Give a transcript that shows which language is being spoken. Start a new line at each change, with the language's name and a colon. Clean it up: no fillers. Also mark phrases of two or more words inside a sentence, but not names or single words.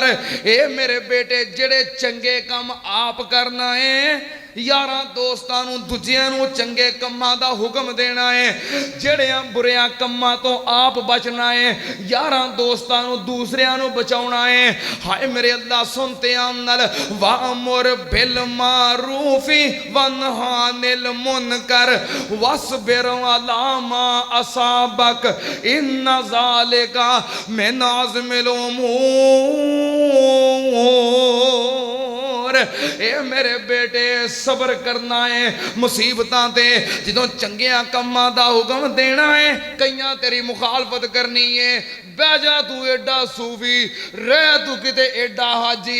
Punjabi: ਏ ਮੇਰੇ ਬੇਟੇ ਜਿਹੜੇ ਚੰਗੇ ਕੰਮ ਆਪ ਕਰਨਾ ਹੈ, ਯਾਰਾਂ ਦੋਸਤਾਂ ਨੂੰ ਦੂਜਿਆਂ ਨੂੰ ਚੰਗੇ ਕੰਮਾਂ ਦਾ ਹੁਕਮ ਦੇਣਾ ਹੈ, ਜਿਹੜੀਆਂ ਬੁਰੀਆਂ ਕੰਮਾਂ ਤੋਂ ਆਪ ਬਚਣਾ ਹੈ, ਯਾਰਾਂ ਦੋਸਤਾਂ ਨੂੰ ਦੂਸਰਿਆਂ ਨੂੰ ਬਚਾਉਣਾ ਹੈ। ਹਾਏ ਮੇਰੇ ਅੱਲਾਹ ਸੁਣਦੇ ਆਨਲ
Arabic: وأمر بالمعروف وانه عن المنكر واصبر على ما أصابك إن ذلك من عزم الأمور.
Punjabi: ਏ ਮੇਰੇ ਬੇਟੇ ਸਬਰ ਕਰਨਾ ਹੈ ਮੁਸੀਬਤਾਂ ਤੇ, ਜਦੋਂ ਚੰਗਿਆਂ ਕੰਮਾਂ ਦਾ ਹੁਕਮ ਦੇਣਾ ਹੈ, ਕਈਆਂ ਤੇਰੀ ਮੁਖ਼ਾਲਫ਼ਤ ਕਰਨੀ ਹੈ। ਬਹਿ ਜਾ ਤੂੰ ਐਡਾ ਸੂਫ਼ੀ, ਰਹਿ ਤੂੰ ਕਿਤੇ ਐਡਾ ਹਾਜੀ।